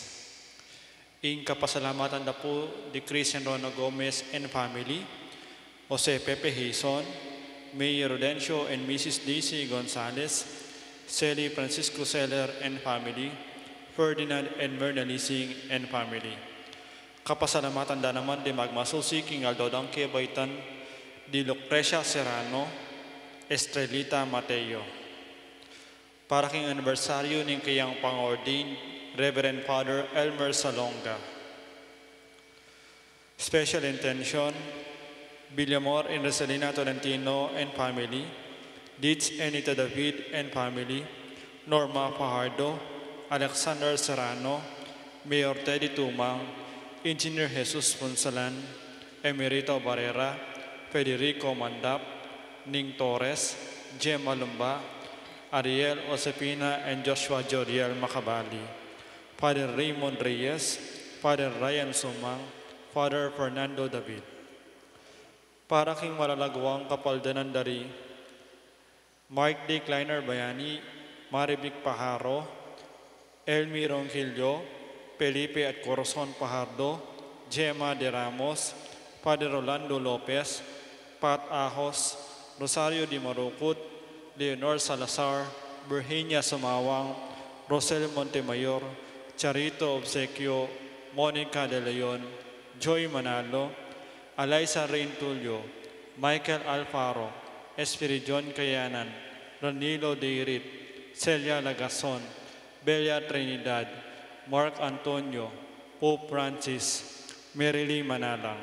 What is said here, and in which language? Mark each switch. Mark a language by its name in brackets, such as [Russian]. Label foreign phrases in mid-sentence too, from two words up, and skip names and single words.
[Pampanga] Ing kapasalamatan na po di Christian Rona Gomez and family, Jose Pepe Hison, Mayor Rodencio and Mrs. Daisy Gonzalez, Celi Francisco Seller and family, Ferdinand and Myrna Lising and family. Kapasalamatan da naman di magmasusi king Aldo Danke Baitan, di Lucrecia Serrano, Estrelita Mateo. Para king anibersaryo ning kayang pang-ordain, Reverend Father Elmer Salonga. [English] Special intention, [Pampanga] Villamor and Rosalina Tolentino and family, Ditz Anita David and family, Norma Fajardo, Alexander Serrano, Mayor Teddy Tumang, Engineer Jesus Ponsalan, Emerito Barrera, Federico Mandap, Ning Torres, Gemma Lumba, Ariel Osepina, and Joshua Joriel Macabali, Father Raymond Reyes, Father Ryan Sumang, Father Fernando David. Para king malalagwang kapaldanan dari, Mark D. Kleiner Bayani, Maribik Pajaro, Elmi Ronquillo, Felipe at Corazon Pajardo, Gemma de Ramos, Father Rolando Lopez, Pat Ahos, Rosario Di Marucut, Leonor Salazar, Virginia Sumawang, Rosel Montemayor, Charito Obsequio, Monica De Leon, Joy Manalo, Alaysa Reintulio, Michael Alfaro, Espiridion Kayanan, Ranilo Deirit, Celia Lagason, Bella Trinidad, Mark Antonio, Pope Francis, Merily Manalang.